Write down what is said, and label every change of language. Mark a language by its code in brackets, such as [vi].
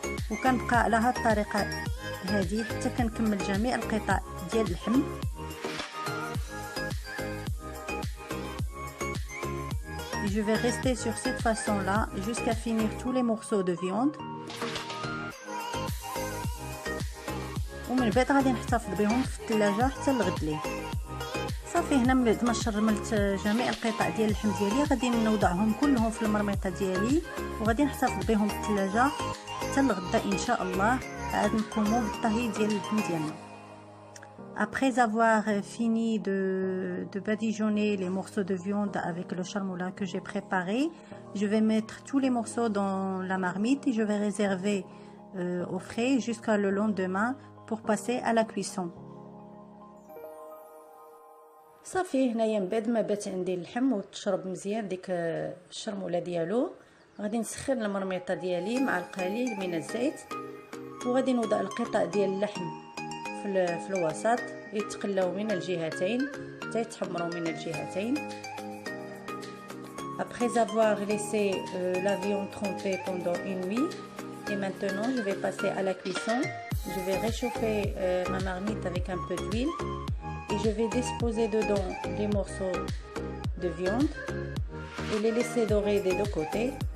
[ar] وكنبقى على هاد الطريقه هذه حتى كنكمل جميع القطع ديال اللحم. [fr] Je vais rester sur cette façon là jusqu'à finir tous les morceaux de viande. [ar] ومن بعد غادي نحتفظ بهم في الثلاجه حتى الغد ليه. صافي هنا من بعد ما شرملت جميع القطع ديال اللحم ديالي غادي نوضعهم كلهم في المرميطه ديالي وغادي نحتفظ بهم في الثلاجه حتى الغدا ان شاء الله. عاد نقوموا بالطهي ديال اللحم ديالنا. [fr] Après avoir fini de badigeonner les morceaux de viande avec le charmoula que j'ai préparé, je vais mettre tous les morceaux dans la marmite et je vais réserver au frais jusqu'à le lendemain pour passer à la cuisson. [ar] صافي هنايا من بعد ما بات عندي اللحم وتشرب مزيان ديك الشرموله ديالو، غادي نسخن المرميطه ديالي مع القليل من الزيت وغادي نوضع القطع ديال اللحم في الوسط يتقلاو من الجهتين حتى يتحمروا من الجهتين. [fr] Après avoir laissé la viande tremper pendant une nuit, et maintenant je vais passer à la cuisson. Je vais réchauffer ma marmite avec un peu d'huile et je vais disposer dedans les morceaux de viande et les laisser dorer des deux côtés.